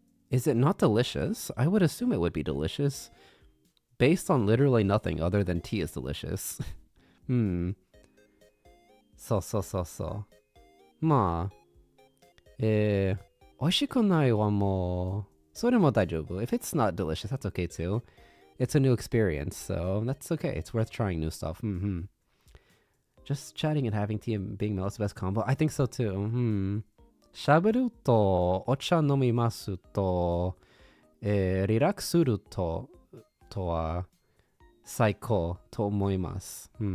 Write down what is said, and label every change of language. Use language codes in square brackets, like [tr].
[en] Is it not delicious? I would assume it would be delicious. Based on literally nothing other than tea is delicious. [ja] そうそうそうそう。まあ、美味しくないはもう、それも大丈夫。 [en] If it's not delicious, that's okay too. It's a new experience, so that's okay. It's worth trying new stuff. Just chatting and having tea and being melt's the best combo. I think so too. [ja] しゃべるとお茶飲みますと、リラックスするとは最高と思います。